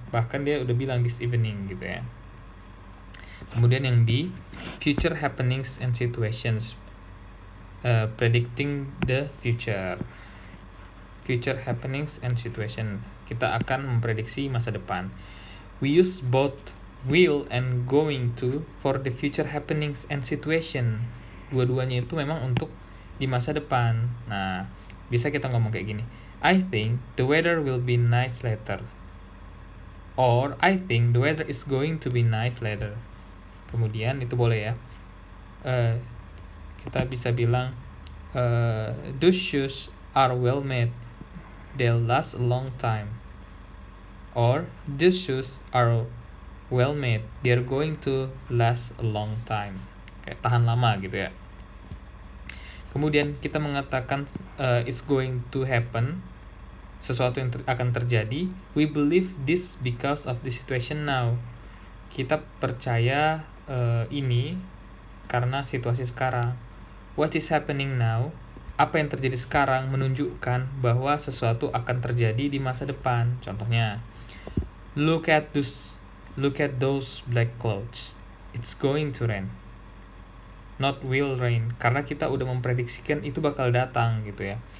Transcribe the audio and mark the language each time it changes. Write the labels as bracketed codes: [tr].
[id] Bahkan dia udah bilang this evening gitu ya. Kemudian yang B, [en] future happenings and situations, predicting the future. Future happenings and situation, [id] kita akan memprediksi masa depan. [en] We use both will and going to for the future happenings and situation. [id] Dua-duanya itu memang untuk di masa depan. Nah, bisa kita ngomong kayak gini. [en] I think the weather will be nice later. Or I think the weather is going to be nice later. [id] Kemudian itu boleh ya. Kita bisa bilang [en] those shoes are well made. They'll last a long time. Or these shoes are well made. They're going to last a long time. [id] Kayak tahan lama gitu ya. Kemudian kita mengatakan [en] it's going to happen, [id] sesuatu yang akan terjadi. [en] We believe this because of the situation now. [id] Kita percaya ini karena situasi sekarang. [en] What is happening now? [id] Apa yang terjadi sekarang menunjukkan bahwa sesuatu akan terjadi di masa depan. [en] Contohnya, look at those black clouds. It's going to rain. [id] Not will rain, karena kita udah memprediksikan itu bakal datang gitu ya.